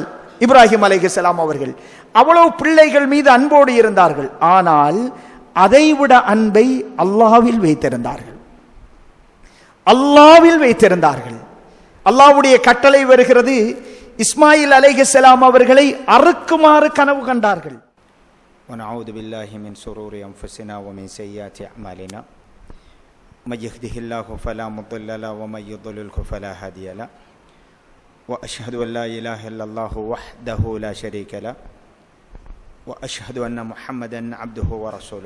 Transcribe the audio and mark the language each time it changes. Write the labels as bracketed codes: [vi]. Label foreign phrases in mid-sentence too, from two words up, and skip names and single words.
[ta] இப்ராஹிம் அலைஹிஸ்ஸலாம் அவர்கள் அவ்வளவு பிள்ளைகள் மீது அன்போடு இருந்தார்கள். ஆனால் அதைவிட அன்பை அல்லாஹ்வில் வைத்திருந்தார்கள். அல்லாஹ்வில் வைத்திருந்தார்கள். அல்லாஹ்வுடைய கட்டளை வருகிறது, இஸ்மாயில் அலைஹிஸ்ஸலாம் அவர்களை அறுக்குமாறு கனவு கண்டார்கள். [ar] ونعوذ بالله من شرور أنفسنا ومن سيئات أعمالنا من يهده الله فلا مضل له ومن يضلل فلا هادي له وأشهد أن لا إله إلا الله وحده لا شريك له وأشهد أن محمدا عبده ورسوله.